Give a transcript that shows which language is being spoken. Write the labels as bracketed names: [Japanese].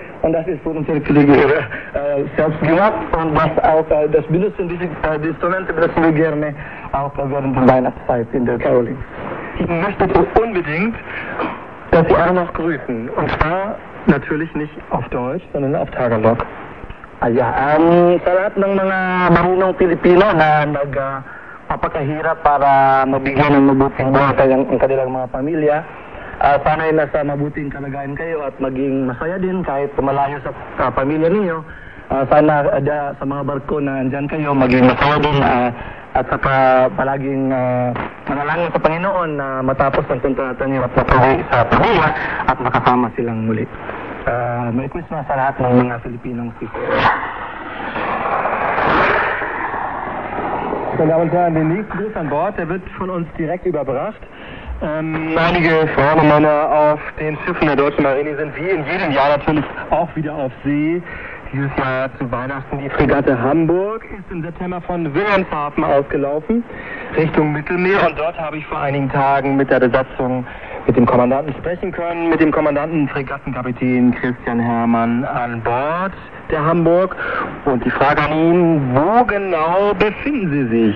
[German] Und das ist von unseren Kollegen selbst gemacht und was auch das benutzen diese Instrumente benutzen wir gerne auch während der Weihnachtszeit in der Caroling. Ich möchte unbedingt, dass Sie auch noch grüßen und zwar natürlich nicht auf Deutsch, sondern auf Tagalog. [Filipino] Ah ja, sa lahat ng mga marunong Pilipino na nagpapakahirap para mabigyan ng mabuting buhay ang kanilang mga pamilya. Sana'y nasa mabuting kalagayan kayo at maging masaya din kahit malayo sa pamilya ninyo. Sana sa mga barko na andyan kayo maging masaya din at sa palaging manalangin sa Panginoon na matapos ang tuntunan niyo at matuloy sa pamilya at makasama silang muli. [English] Merry Christmas [Filipino] sa lahat ng mga Filipinong sisters. [German] Meine Damen und Herren, der nächste Bus an Bord, der wird von uns direkt überbracht. Einige Frauen und Männer auf den Schiffen der Deutschen Marine sind wie in jedem Jahr natürlich auch wieder auf See. Dieses Jahr zu Weihnachten die Fregatte Hamburg ist im September von Wilhelmshaven ausgelaufen Richtung Mittelmeer und dort habe ich vor einigen Tagen mit der Besatzung mit dem Kommandanten sprechen können, mit dem Kommandanten Fregattenkapitän Christian Herrmann an Bord der Hamburg und die Frage an ihn, wo genau befinden Sie sich?